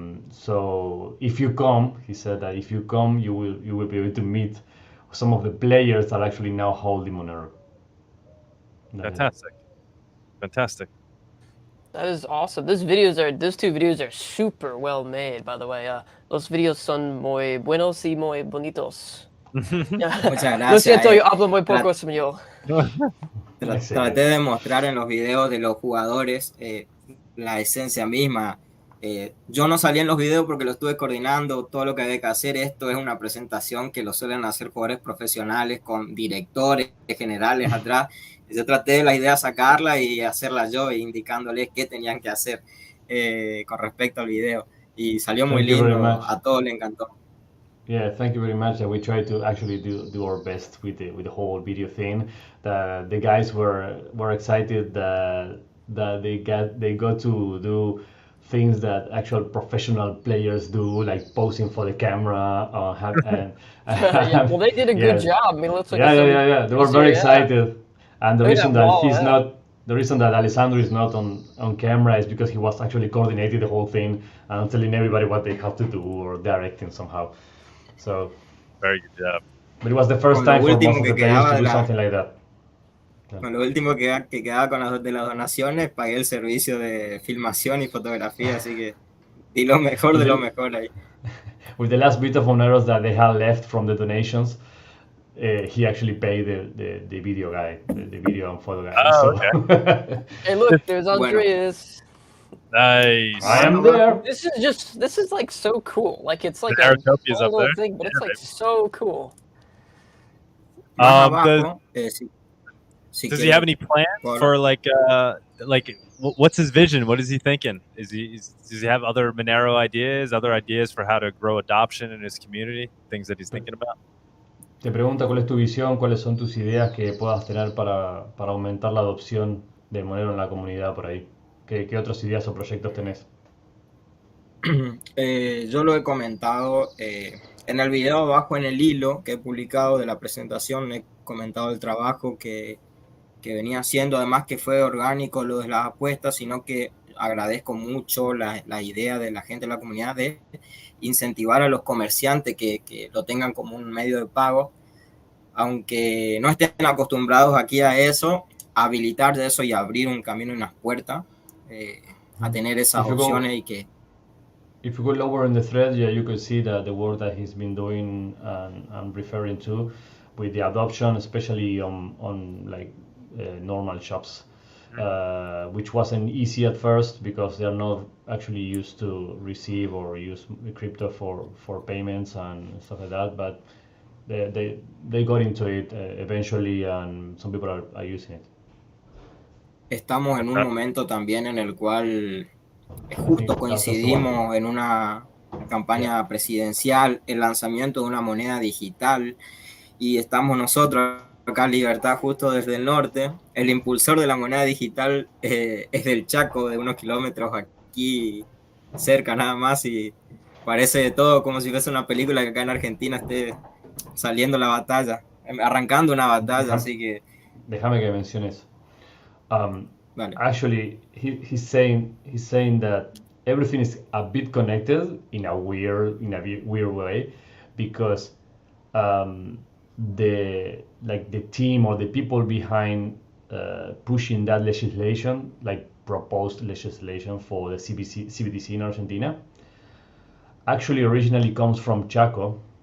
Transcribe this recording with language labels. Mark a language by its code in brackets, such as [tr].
[en] So if you come, he said that if you come, you will be able to meet some of the players that are actually now holding Monero. Fantastic. That is awesome. Those two videos are super well made, by the way. [es] Los videos son muy buenos y muy bonitos. Muchas Lo siento, gracias. yo hablo muy poco español. Traté de mostrar en los videos de los jugadores la esencia misma. Yo no salí en los videos porque lo estuve coordinando, todo lo que había que hacer. Esto es una presentación que lo suelen hacer jugadores profesionales con directores generales atrás. Yo traté de la idea sacarla y hacerla yo, indicándoles qué tenían que hacer con respecto al video. Y salió muy lindo, a todos les encantó. [en] Yeah, thank you very much. We tried to actually do our best with the whole video thing. The guys were excited that they got to do things that actual professional players do, like posing for the camera. Yeah, well, they did a good job. I mean, it looks like yeah. They were very excited, and the reason that wall, he's not. The reason that Alessandro is not on camera is because he was actually coordinating the whole thing and telling everybody what they have to do or directing somehow. So very good job. But it was the first time for most of the players to do something like that. [es] Con lo último que quedaba con las donaciones, pagué el servicio de filmación y fotografía, así que di lo mejor de lo mejor ahí. [en] With the last bit of Moneros that they had left from the donations, he actually paid the video guy, the video and photo guy. Oh, okay. Hey, look, there's Andreas. Nice. I am there. This is like so cool. Like it's like Monerotopia's a up little there. thing, but it's like so cool. Does he have any plans for like what's his vision? What is he thinking? Does he have other Monero ideas, other ideas for how to grow adoption in his community? Things that he's thinking about? [es] Te pregunta cuál es tu visión, cuáles son tus ideas que puedas tener para aumentar la adopción de Monero en la comunidad por ahí. ¿Qué otras ideas o proyectos tenés? Yo lo he comentado en el video abajo, en el hilo que he publicado de la presentación, he comentado el trabajo que venía haciendo, además que fue orgánico lo de las apuestas, sino que agradezco mucho la idea de la gente de la comunidad de incentivar a los comerciantes que lo tengan como un medio de pago, aunque no estén acostumbrados aquí a eso, habilitar eso y abrir un camino y unas puertas a tener esas opciones y que... [en] If you go lower in the thread, yeah, you could see the work that he's been doing and referring to with the adoption, especially on like normal shops, which wasn't easy at first because they're not actually used to receive or use crypto for payments and stuff like that. But they got into it eventually, and some people are using it. [es] Estamos en un momento también en el cual justo coincidimos en una campaña presidencial, el lanzamiento de una moneda digital, y estamos nosotros acá en Libertad justo desde el norte. El impulsor de la moneda digital es del Chaco, de unos kilómetros aquí cerca nada más, y parece de todo como si fuese una película que acá en Argentina esté saliendo la batalla, arrancando una batalla, así que... Déjame que menciones. [en] Actually, he's saying that everything is a bit connected in a weird way, because the team or the people behind pushing that legislation, like proposed legislation for the CBDC in Argentina, actually originally comes from Chaco.